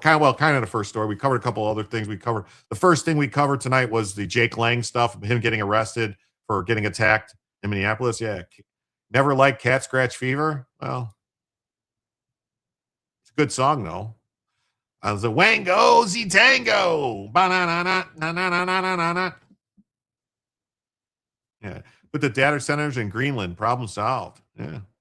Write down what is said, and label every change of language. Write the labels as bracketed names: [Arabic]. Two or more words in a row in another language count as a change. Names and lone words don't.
[English] Kind of the first story. We covered a couple other things. The first thing we covered tonight was the Jake Lang stuff, him getting arrested for getting attacked in Minneapolis. Yeah. Never liked Cat Scratch Fever. Well, it's a good song, though. I was a Wango Z Tango. Ba-na-na-na-na-na-na-na-na. Yeah. Put the data centers in Greenland. Problem solved. Yeah.